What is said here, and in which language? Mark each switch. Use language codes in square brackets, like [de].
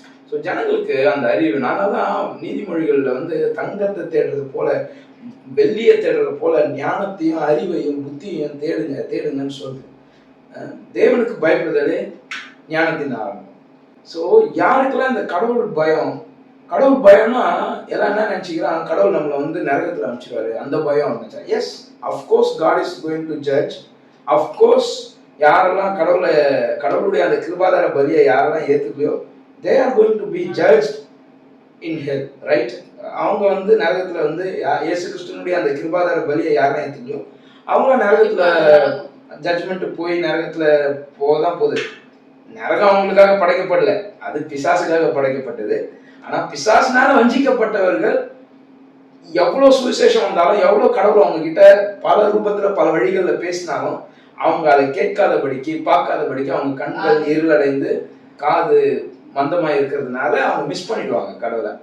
[ta] So ஜனங்களுக்கு அந்த அறிவுனால தான் நீதிமொழிகளில் வந்து தங்கத்தை தேடுறது போல, வெள்ளியை தேடுறது போல ஞானத்தையும் அறிவையும் புத்தியையும் தேடுங்கன்னு சொல்லுது. தேவனுக்கு பயப்படுதலே ஞானத்தின் ஆரம்பம். ஸோ யாருக்கெல்லாம் இந்த கடவுள் பயம்னா எல்லாம் என்ன நினச்சிக்கிறான், கடவுள் நம்மளை வந்து நரகத்தில் அனுப்பிச்சிருவாரு, அந்த பயம் நினச்சா. [en] Yes, of course God is going to judge. [ta] Of course யாரெல்லாம் கடவுளுடைய அந்த கிருபாதார பலியை யாரெல்லாம் ஏற்றுக்கலையோ, [en] they are going to be judged in hell, right? [ta] அவங்க வந்து நரகத்தில் வந்து இயேசு கிறிஸ்துவனுடைய அந்த கிருபாதார பலியை யாரெல்லாம் ஏற்றுக்கலையோ அவங்க நரகத்தில் ஜட்ஜ்மெண்ட் போய் நரகத்தில் போதான் போகுது. நரகம் அவங்களுக்காக படைக்கப்படல, அது பிசாசுக்காக படைக்கப்பட்டது. ஆனால் பிசாசுனால வஞ்சிக்கப்பட்டவர்கள் எவ்வளோ சுவிசேஷம் வந்தாலும், எவ்வளோ கடவுள் அவங்க கிட்ட பல ரூபத்தில் பல வழிகளில் பேசினாலும் அவங்க அதை கேட்காதபடிக்கு பார்க்காதபடிக்கு அவங்க கண்கள் இருளடைந்து காது மந்தமாக இருக்கிறதுனால அவங்க மிஸ் பண்ணிடுவாங்க கடவுளை.